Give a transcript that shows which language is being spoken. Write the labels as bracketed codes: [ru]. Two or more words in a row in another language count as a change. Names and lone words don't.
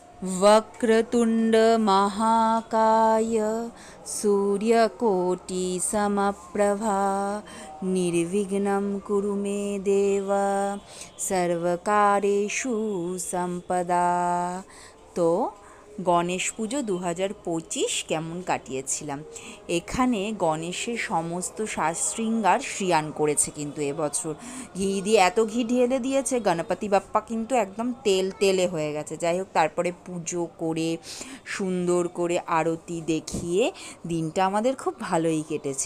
[sa] वक्रतुण्ड महाकाय सूर्यकोटि समप्रभा निर्विघ्नं कुरु मे देव सर्वकारेषु संपदा। [bn] तो গণেশ পুজো 2025 কেমন কাটিয়েছিলাম। এখানে গণেশের সমস্ত সাজ শৃঙ্গার শ্রিয়ান করেছে কিন্তু এবছর ঘি দিয়ে এত ঘি ঢেলে দিয়েছে, গণপতি বাপ্পা কিন্তু একদম তেল তেলে হয়ে গেছে। যাই হোক, তারপরে পুজো করে সুন্দর করে আরতি দেখিয়ে দিনটা আমাদের খুব ভালোই কেটেছে।